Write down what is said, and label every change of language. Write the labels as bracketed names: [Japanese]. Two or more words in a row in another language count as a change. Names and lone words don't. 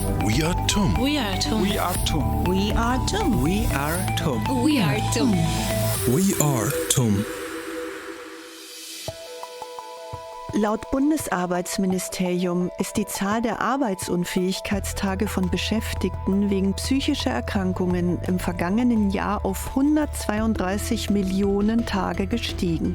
[English] We are TUM. We are TUM. We are TUM. We are TUM. We are TUM. We are TUM. We are TUM. [German] Laut Bundesarbeitsministerium ist die Zahl der Arbeitsunfähigkeitstage von Beschäftigten wegen psychischer Erkrankungen im vergangenen Jahr auf 132 Millionen Tage gestiegen.